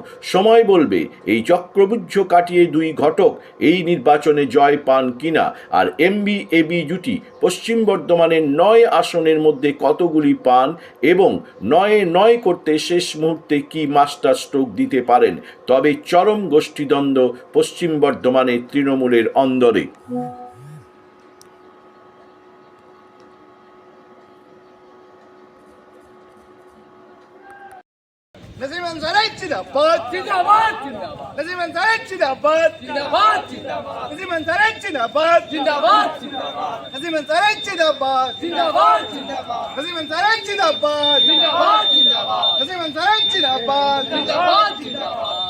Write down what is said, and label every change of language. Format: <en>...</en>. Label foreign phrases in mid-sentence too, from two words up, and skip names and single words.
<bn>সময় বলবে এই চক্রবুদ্ধ কাটিয়ে দুই ঘটক এই নির্বাচনে জয় পান কিনা, আর এমবি এবি জুটি পশ্চিম বর্ধমানের 9 আসনের মধ্যে কতগুলি পান এবং 9 করতে শেষ মুহূর্তে কি মাস্টার স্ট্রোক দিতে পারেন। তবে চরম গোষ্ঠীদ্বন্দ্ব পশ্চিম বর্ধমানে তৃণমূলের অন্দরে। Nazim Ansari Zindabad, Zindabad, Zindabad. Nazim Ansari Zindabad, Zindabad, Zindabad. Nazim Ansari Zindabad, Zindabad, Zindabad. Nazim Ansari Zindabad, Zindabad, Zindabad. Nazim Ansari Zindabad, Zindabad, Zindabad. Nazim Ansari Zindabad, Zindabad, Zindabad.</bn>